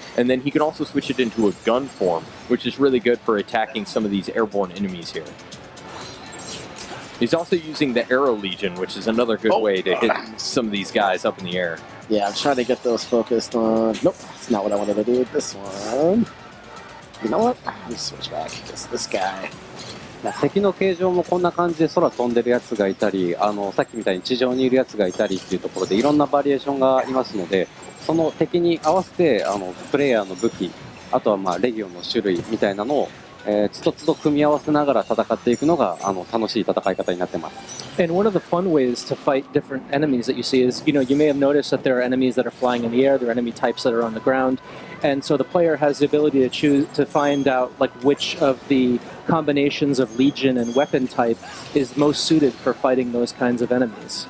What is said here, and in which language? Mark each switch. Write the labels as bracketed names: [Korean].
[English] And then he can also switch it into a gun form, which is really good for attacking some of these airborne enemies here. He's also using the Arrow Legion, which is another good way to hit some of these guys up in the air. Yeah, I'm trying to get those focused on... Nope, that's not what I wanted to do with this one. You know what? Let me switch back, because this guy... [Japanese] 敵の形状もこんな感じで空飛んでるやつがいたり、さっきみたいに地上にいるやつがいたりっていうところでいろんなバリエーションがありますので、その敵に合わせてプレイヤーの武器、あとはレギオンの種類みたいなのをつどつど組み合わせながら戦っていくのが楽しい戦い方になってます。 [English] And one of the fun ways to fight different enemies that you see is, you may have noticed that there are enemies that are flying in the air, there are enemy types that are on the ground, and so the player has the ability to choose to find out which of the combinations of legion and weapon type is most suited for fighting those kinds of enemies.